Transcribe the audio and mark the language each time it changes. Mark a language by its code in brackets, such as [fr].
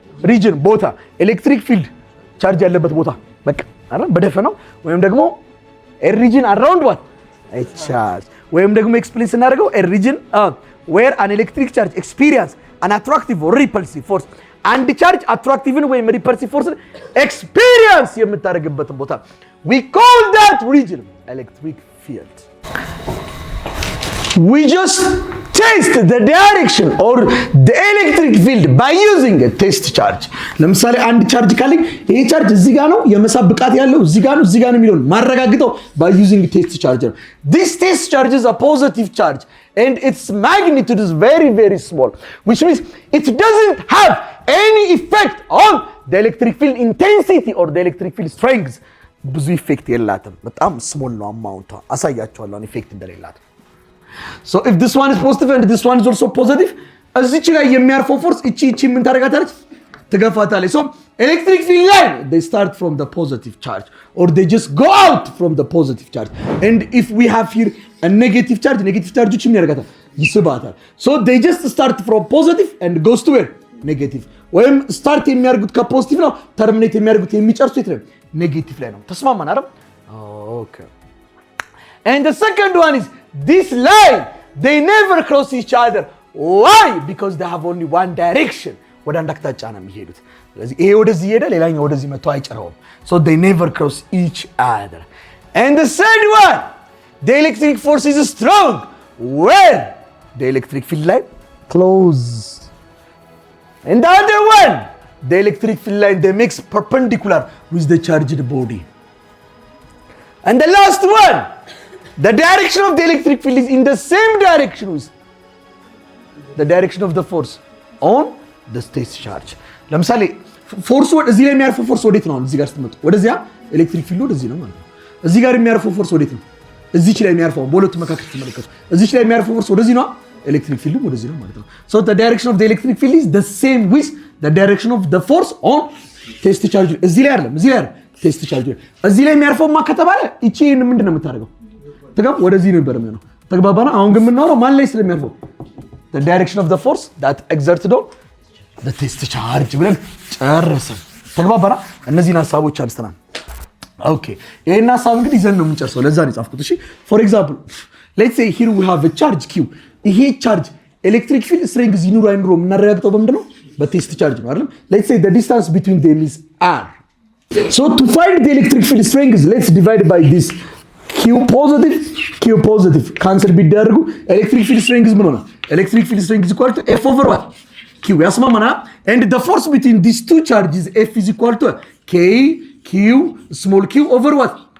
[am] ሪጅን ቦታ ኤሌክትሪክ ፊልድ ቻርጅ ያለበት ቦታ በቃ አይደል በደፈናው ወይም ደግሞ [en] a region around what a charge [am] ወይም ደግሞ ኤክስፕሌን ስናደርገው [en] a region where an electric charge experience an attractive or repulsive force and charge attractive [am] ወይም [en] repulsive force experience [am] የምታደርግበትን ቦታ [en] we call that region electric field. We just test the direction or the electric field by using a test charge. [am] ለምሳሌ አንድ ቻርጅ ካለኝ ይሄ ቻርጅ እዚህ ጋር ነው የመሳብ ብቃት ያለው እዚህ ጋር ነው የሚለውን ማረጋግጠው [en] by using test charge. This test charge is a positive charge and its magnitude is very very small, which means it doesn't have any effect on the electric field intensity or the electric field strength. [am] ብዙ ኢፌክት የላትም። በጣም ስሞል ነው አማውንቷ። አሳያችኋለሁ ኢፌክት እንደሌላት። [en] So if this one is positive and this one is also positive [am] እዚች ላይ የሚያርፈው ፎርስ እቺ ምን ታደርጋታለች? ትገፋታለች። [en] So electric field line they start from the positive charge or they just go out from the positive charge. And if we have here a negative charge ምን ያደርጋታል? [am] ይስባታል። [en] So they just start from positive and goes to where? Negative. [am] ወይም ስታርት የሚያደርጉት ከፖዚቲቭ ነው ተርሚኔት የሚያደርጉት የሚጨርሱት የት ነው? ኔጌቲቭ ላይ ነው። ተስማማን አይደል? [en] ኦኬ and the second one is this line they never cross each other. Why? Because they have only one direction. [am] ወደ አንድ አቅጣጫ ነው የሚሄዱት። ስለዚህ ይሄ ወደዚህ ሄደ ሌላኛው ወደዚህ መጥቶ አይጨረውም። [en] So they never cross each other. And the third one the electric force is strong when the electric field line close. And the other one the electric field line they makes perpendicular with the charged body. And the last one the direction of the electric field is in the same direction with the direction of the force on the test charge. [am] ለምሳሌ ፎርስ እዚህ ላይ የሚያርፈው ፎርስ ወዴት ነው? እዚህ ጋር ስትመጡ ወደዚያ ኤሌክትሪክ ፊልድ ወደዚህ ነው ማለት ነው። እዚህ ጋር የሚያርፈው ፎርስ ወዴት ነው? እዚች ላይ የሚያርፈው በሁለቱ መካከል ተመልከቱ። እዚች ላይ የሚያርፈው ፎርስ ወደዚህ ነው። ኤሌክትሪክ ፊልድ ወደዚህ ነው ማለት ነው። [en] So the direction of the electric field is the same with the direction of the force on test charge. [am] እዚህ ላይ አይደለም ቴስት ቻርጅ እዚህ ላይ የሚያርፈውማ ከተባለ እቺ ምንድን ነው የምታደርገው? ተጋብ ወደዚህ ነበር የሚሆነው። ተግባባና? አሁን ግን የምናወራው ማን ላይ ስለሚያርፈው? [en] the direction of the force that exerted on the test charge [am] ብለን ጨረስን። ተግባባና? እነዚህን ሐሳቦች አንስተናል። ኦኬ ይሄን ሐሳብ እንግዲህ ይዘን ነው የምንጨርሰው። ለዛ ነው የጻፍኩት። እሺ [en] for example let's say here we have a charge q. [am] ይሄ ቻርጅ ኤሌክትሪክ ፊልድ ስትሬንግዝ ይኑር አይኑር የምናረጋግጠው በምንድን ነው? በቴስት ቻርጅ ነው አይደል? [en] let's say the distance between them is r. So to find the electric field strength let's divide by this q positive cancel [am] ቢደረጉ ኤሌክትሪክ ፊልድ ስትሬንግዝ ምን ሆነ? [en] ኤሌክትሪክ ፊልድ ስትሬንግዝ equal to f over what? q ያስማማና and the force between these two charges f is equal to k q small q over what?